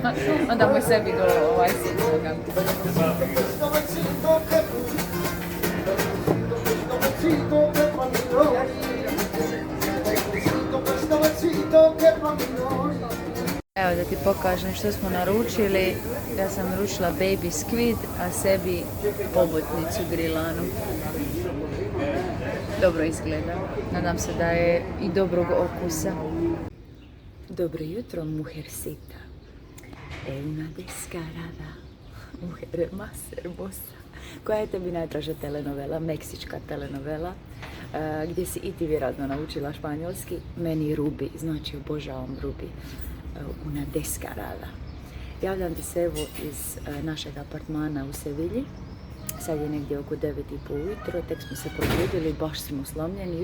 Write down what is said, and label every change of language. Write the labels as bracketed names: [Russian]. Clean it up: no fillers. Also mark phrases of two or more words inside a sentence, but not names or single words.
[Croatian] Onda mu je sebi do sitnoga. Evo da ti pokažem što smo naručili. Ja sam naručila [English] baby squid, [Croatian] a sebi pobotnicu grilanu. Dobro izgleda. Nadam se da je i dobrog okusa. Dobro jutro, [Spanish] mujercita. Una descarada. Mujer más hermosa. [Croatian] Koja je tebi najdraža telenovela? Meksička telenovela. Gdje si i ti vjerojatno naučila španjolski. Meni Rubi, znači obožavam Rubi. [Spanish] Una descarada. [Croatian] Javljam ti se evo iz našeg apartmana u Sevilji. Sad je negdje oko 9:30 ujutro, tek smo se probudili, baš smo slomljeni.